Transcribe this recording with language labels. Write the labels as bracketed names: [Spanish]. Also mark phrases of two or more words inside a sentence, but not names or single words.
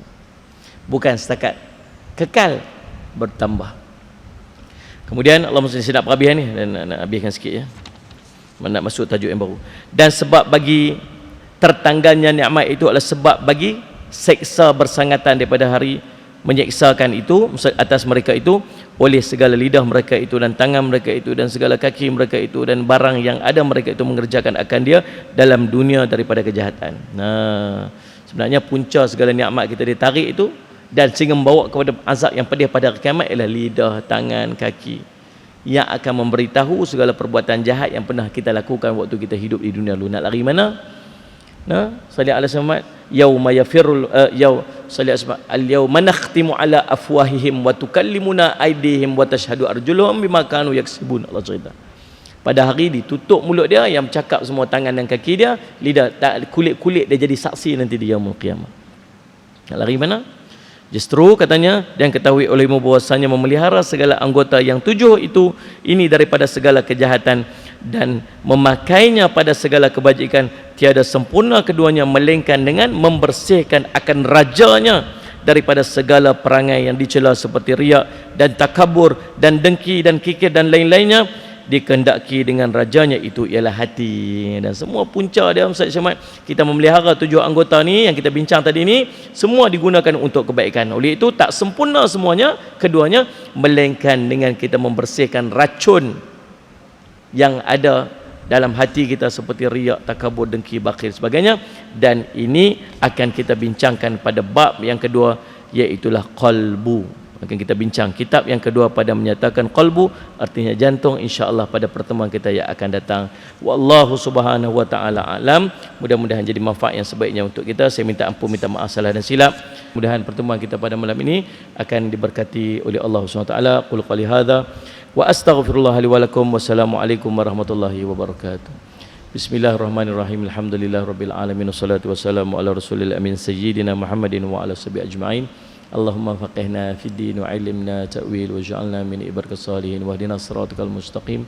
[Malay] Bukan setakat kekal, bertambah. Kemudian Allah mesti sedap habis ni, dan nak habiskan sikit ya. Nak masuk tajuk yang baru. Dan sebab bagi tertanggalnya nikmat itu adalah sebab bagi seksa bersangatan daripada hari menyeksakan itu atas mereka itu, oleh segala lidah mereka itu dan tangan mereka itu dan segala kaki mereka itu dan barang yang ada mereka itu mengerjakan akan dia dalam dunia daripada kejahatan. Nah, sebenarnya punca segala nikmat kita ditarik itu dan sehingga membawa kepada azab yang pedih pada hari kiamat ialah lidah, tangan, kaki, yang akan memberitahu segala perbuatan jahat yang pernah kita lakukan waktu kita hidup di dunia lalu. Nak lari mana? Nah, [Arabic] صل على محمد، يوم يفر صل اليوم نختم على أفواههم وتكلمنا أيديهم وتشهد أرجلهم بما كانوا يكسبون. [Malay] Allah cerita, pada hari ditutup mulut dia, yang bercakap semua tangan dan kaki dia, lidah, kulit-kulit dia jadi saksi nanti di [Arabic] يوم القيامة. [Malay] Nak lari mana? Justru katanya, dan ketahui olehmu bahwasanya memelihara segala anggota yang 7 itu ini daripada segala kejahatan, dan memakainya pada segala kebajikan, tiada sempurna keduanya melainkan dengan membersihkan akan rajanya daripada segala perangai yang dicela seperti riak dan takabur dan dengki dan kikir dan lain-lainnya, dikehendaki dengan rajanya itu ialah hati. Dan semua punca dia Ustaz Syamad, kita memelihara 7 anggota ni yang kita bincang tadi ni, semua digunakan untuk kebaikan. Oleh itu tak sempurna semuanya, keduanya, melainkan dengan kita membersihkan racun yang ada dalam hati kita seperti riak, takabur, dengki, bakhil sebagainya. Dan ini akan kita bincangkan pada bab yang kedua, iaitulah qalbu. Akan kita bincang kitab yang kedua pada menyatakan qalbu, artinya jantung, [Arabic] إن شاء الله [Malay] pada pertemuan kita yang akan datang. [Arabic] والله سبحانه وتعالى أعلم. [Malay] Mudah-mudahan jadi manfaat yang sebaiknya untuk kita. Saya minta ampun, minta maaf salah dan silap. Mudah-mudahan pertemuan kita pada malam ini akan diberkati oleh [Arabic] الله سبحانه وتعالى. قل قالي هذا وأستغفر الله لي ولكم. والسلام عليكم ورحمة الله وبركاته. بسم الله الرحمن الرحيم. الحمد لله رب العالمين والصلاة والسلام على رسول الأمين سيدنا محمد وعلى صحبه أجمعين. اللهم فقهنا في الدين وعلمنا التأويل واجعلنا من عبادك الصالحين واهدنا الصراط المستقيم.